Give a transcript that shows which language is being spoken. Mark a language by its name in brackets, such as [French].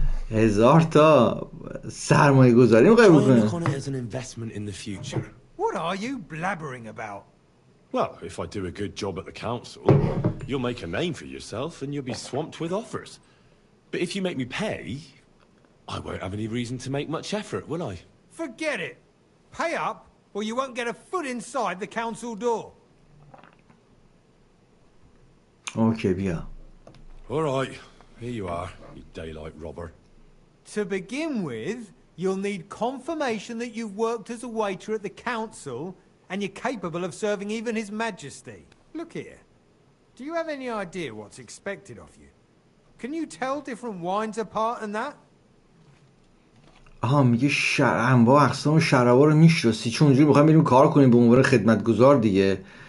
[Persian] 1000 تا سرمایه گذاری میخوای بکنی؟ [English] What are you blabbering about? Well, if I do a good job at the council, you'll make a name for yourself and you'll be swamped with offers. But if you make me pay, I won't have any reason to make much effort, will I? Forget it. Pay up or you won't get a foot inside the council door. [Persian] اوکی بیا. [English] All right, here you are, you daylight robber. To begin with, you'll need confirmation that you've worked as a waiter at the council and you're capable of serving even His Majesty. Look here. Do you have any idea what's expected of you? Can you tell different wines apart and that? [Persian] آها میگه انواع اقسام شرابا رو میشناسی چون اونجوری میخوایم بریم کار کنیم به عنوان خدمتگزار دیگه.